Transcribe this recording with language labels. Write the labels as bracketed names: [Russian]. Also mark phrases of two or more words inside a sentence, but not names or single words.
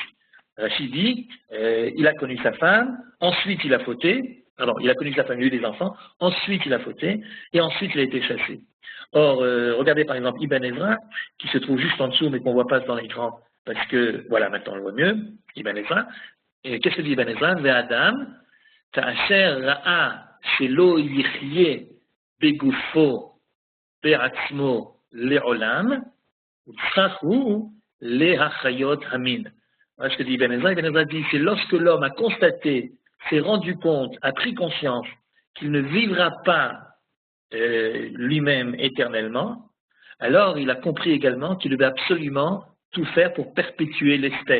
[French] Rashi dit, il a connu sa femme, ensuite il a fauté, pardon, il a connu sa femme, il a eu des enfants, ensuite il a fauté, et ensuite il a été chassé. Or, regardez par exemple Ibn Ezra, qui se trouve juste en dessous, mais qu'on ne voit pas dans l'écran, parce que, voilà, maintenant on le voit mieux, Ibn Ezra. Et qu'est-ce que dit Ibn Ezra? [Hebrew] ואדם, כאשר ראה שלא יחיה בגופו בעצמו לעולם, וצריך להחיות המין. [French] Voilà ce que dit Ibn Ezra. Ibn Ezra dit, c'est lorsque l'homme a constaté, s'est rendu compte, a pris conscience qu'il ne vivra pas lui-même éternellement, alors il a compris également qu'il devait absolument tout faire pour perpétuer l'espèce.